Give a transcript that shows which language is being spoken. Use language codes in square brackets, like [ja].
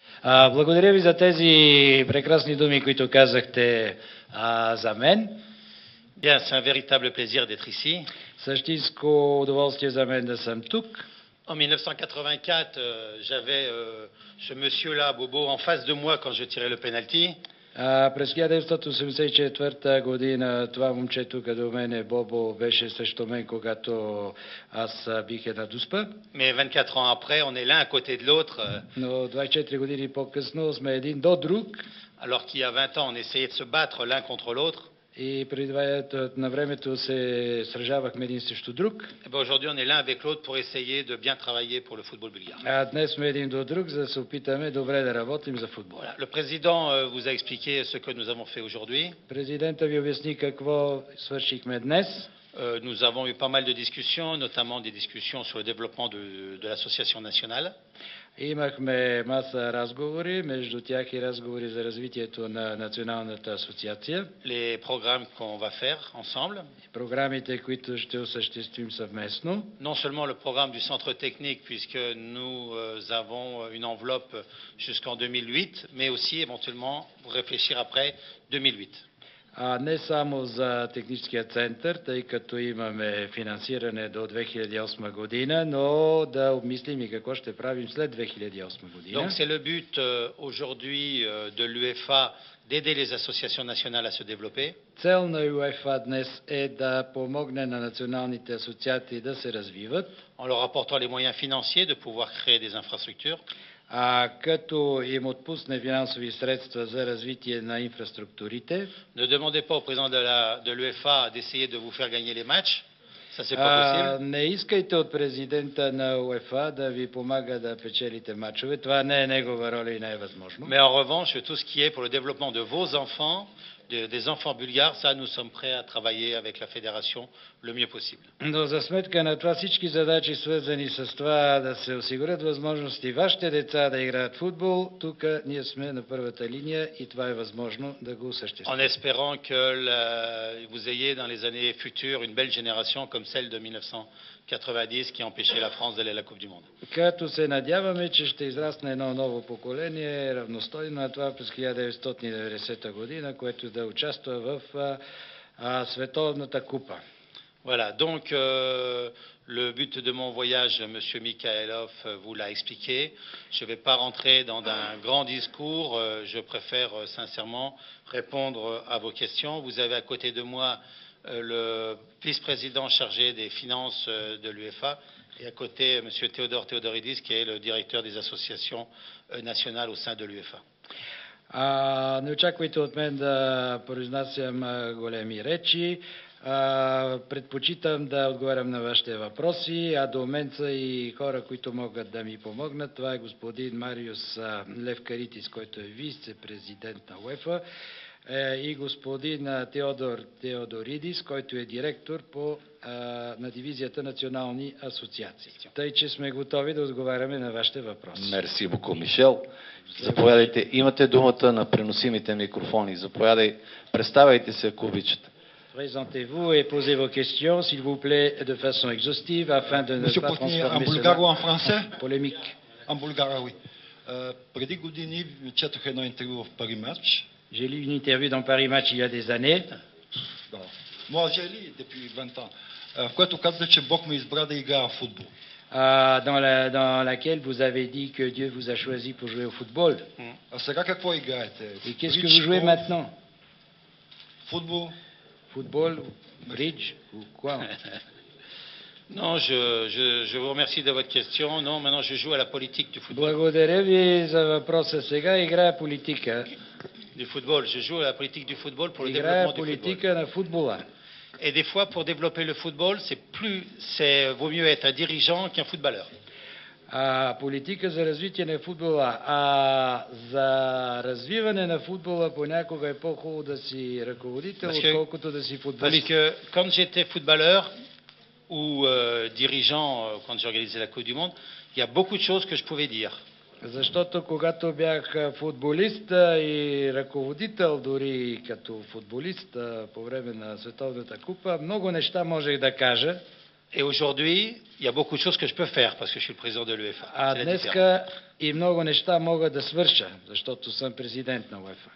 [bg] Благодаря ви за тези прекрасни думи, които казахте за мен. [fr] Bien, c'est un véritable plaisir d'être ici. [bg] Същинско удоволствие за мен да съм тук. [fr] En 1984, j'avais ce monsieur-là, Bobo, en face de moi quand je tirais le penalty. [bg] През 1984 година това момче тук до мене, Бобо, беше срещу мен, когато аз бих една дуспа. [fr] Mais 24 ans après, on est l'un à côté de l'autre. [bg] Но 24 години по-късно сме един до друг. [fr] Alors qu'il y a 20 ans, on essayait de se battre l'un contre l'autre. [bg] И преди на времето се сражавахме един срещу друг. [fr] Aujourd'hui, on est l'un avec l'autre pour essayer de bien travailler pour le football bulgare. [bg] А днес сме един до друг, за да се опитаме добре да работим за футбола. [fr] Voilà. Le président vous a expliqué ce que nous avons fait aujourd'hui. [bg] Президента ви обясни какво свършихме днес. [fr] Nous avons eu pas mal de discussions, notamment des discussions sur le développement de l'association nationale. [bg] Имахме маса разговори, между тях и разговори за развитието на Националната асоциация. [fr] Les programmes qu'on va faire ensemble. [bg] Програмите, които ще осъществим съвместно. [fr] Non seulement le programme du centre technique, puisque nous avons une enveloppe jusqu'en 2008, mais aussi éventuellement réfléchir après 2008. [bg] Не само за техническия център, тъй като имаме финансиране до 2008 година, но да обмислим и какво ще правим след 2008 година. [fr] Donc c'est le but aujourd'hui de l'UEFA d'aider les associations nationales à se développer. [bg] Цел на УЕФА днес е да помогне на националните асоциации да се развиват. [fr] En leur apportant les moyens financiers de pouvoir créer des infrastructures. [bg] Като им отпусне финансови средства за развитие на инфраструктурите. [fr] Ne demandez pas au président de l'UEFA d'essayer de vous faire gagner les matchs. Ça c'est pas possible. [bg] Не искайте от президента на УЕФА да ви помага да печелите мачове. Това не е негова роля и не е възможно. [fr] Mais en revanche, tout ce qui est pour le développement de vos enfants, des enfants bulgares, ça nous sommes prêts à travailler avec la fédération le mieux possible. [bg] Но за сметка на това всички задачи, свързани с това да се осигурят възможности вашите деца да играят футбол, тук ние сме на първата линия и това е възможно да го осъществим. [fr] En espérant que vous ayez dans les années futures une belle génération comme celle de 1990 qui a empêché la France d'aller à la Coupe du Monde. [bg] Като се надяваме, че ще израсне едно ново поколение, равностойно на това през 1990 година, което да участва в Световната купа. [fr] Voilà, donc le but de mon voyage, M. Mikhailov vous l'a expliqué. Je ne vais pas rentrer dans un grand discours, je préfère sincèrement répondre à vos questions. Vous avez à côté de moi le vice-président chargé des finances de l'UEFA et à côté M. Théodore Theodoridis qui est le directeur des associations nationales au sein de l'UEFA. [bg] Не очаквайте от мен да произнасям големи речи. Предпочитам да отговарям на вашите въпроси, а до мен са и хора, които могат да ми помогнат. Това е господин Мариус Левкаритис, който е вице-президент на УЕФА, и господин Теодор Теодоридис, който е директор на дивизията национални асоциации. Тъй, че сме готови да отговаряме на вашите въпроси. [fr] Мерси боку, [bg] Мишел. Заповядайте. Имате думата на преносимите микрофони. Заповядайте. Представяйте се, ако обичате. [fr] Présentez-vous et posez vos questions, s'il vous plaît, de façon exhaustive, afin de ne pas transformer cela en polémique. En bulgare, oui. [bg] Преди години четох едно интервю в Пари Матч. [fr] J'ai lu une interview dans Paris Match il y a des années. Moi, j'ai lu depuis 20 ans. [bg] В което казва, че Бог ме избра да играя в футбол. [fr] Dans laquelle vous avez dit que Dieu vous a choisi pour jouer au football. [bg] А сега какво играете? [fr] Et qu'est-ce que vous jouez maintenant? Football. Football, bridge ou quoi? Non, je vous remercie de votre question. Non, maintenant je joue à la politique du football. [bg] Благодаря ви за въпроса. Сега играя политика. [fr] Du football. Je joue à la politique du football pour le [bg] играя [fr] développement du [bg] политика [fr] football. [bg] на футбола. [fr] Et des fois, pour développer le football, vaut mieux être un dirigeant qu'un footballeur. [bg] Политика за развитие на футбола, за развиване на футбола понякога е по-хубаво да си ръководител, отколкото да си футболист. [fr] Parce que quand j'étais footballeur ou dirigeant, quand j'organisais la Coupe du Monde, il y a beaucoup de choses que je pouvais dire. [bg] Защото когато бях футболист и ръководител дори като футболист по време на Световната купа, много неща можех да кажа. [fr] Et aujourd'hui, il y a beaucoup de choses que je peux faire parce que je suis le président de l'UEFA. [bg] А [fr] C'est la différence. [bg] днеска и много неща мога да свърша, защото съм президент на УЕФА.